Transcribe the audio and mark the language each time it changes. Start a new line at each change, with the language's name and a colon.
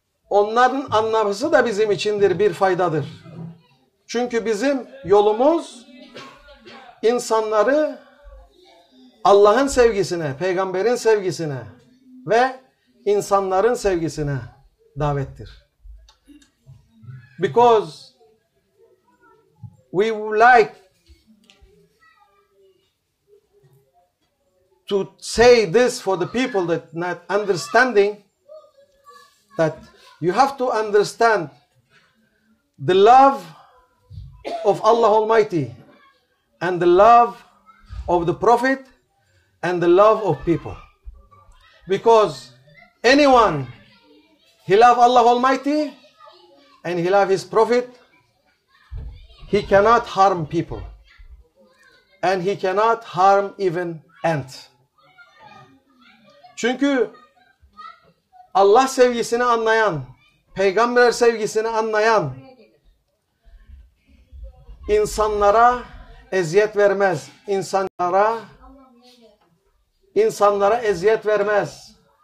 Turkish: onların anlaması da bizim içindir bir faydadır. Çünkü bizim yolumuz insanları Allah'ın sevgisine, peygamberin sevgisine ve insanların sevgisine davettir.
English: Because we would like to say this for the people that not understanding that you have to understand the love of Allah Almighty and the love of the Prophet and the love of people. Because anyone he love Allah Almighty and he love his Prophet, he cannot harm people. And he cannot harm even ant.
Turkish: Çünkü Allah sevgisini anlayan, peygamber sevgisini anlayan insanlara eziyet vermez. İnsanlara eziyet vermez.